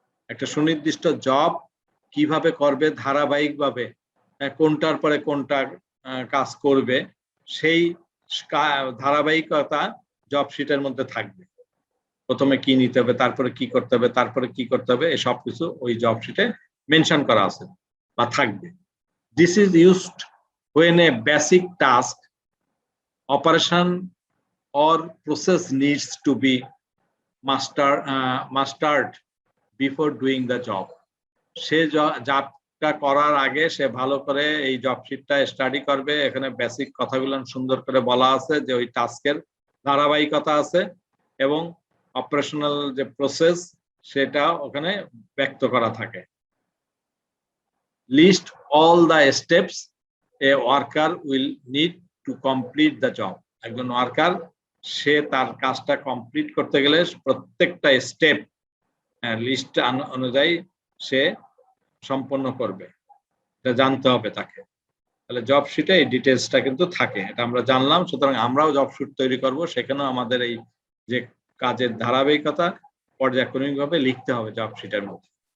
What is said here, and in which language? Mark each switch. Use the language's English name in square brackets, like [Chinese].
[Bangla] একটা সুনির্দিষ্ট জব কিভাবে করবে ধারাবাহিকভাবে, কোনটার পরে কোনটা কাজ করবে, সেই ধারাবাহিকতা জব শিটের মধ্যে থাকবে। প্রথমে কি নিতে হবে, তারপরে কি করতে হবে, তারপরে কি করতে হবে, এই সব কিছু ওই জব শিটে মেনশন করা আছে বা থাকবে। [English] This is used when a basic task, operation or process needs to be mastered before doing the job. [Bangla] সে জবটা করার আগে সে ভালো করে এই জব শিটটা স্টাডি করবে। এখানে বেসিক কথাগুলো সুন্দর করে বলা আছে যে ওই টাস্কের ধারাবাহিকতা আছে এবং অপারেশনাল যে প্রসেস সেটা ওখানে ব্যক্ত করা থাকে। [English] List all the steps a worker will need to complete the job. [Bangla] একজন ওয়ার্কার সে তার কাজটা কমপ্লিট করতে গেলে প্রত্যেকটা স্টেপ লিস্ট অনুযায়ী সে সম্পন্ন করবে, এটা জানতে হবে তাকে। তাহলে জব শিটে এই ডিটেলসটা কিন্তু থাকে, এটা আমরা জানলাম। সুতরাং আমরাও জব শিট তৈরি করব, সেখানেও আমাদের এই যে কাজের ধারাবাহিকতা পর্যায়ক্রমিকভাবে লিখতে হবে জব শিটের মধ্যে।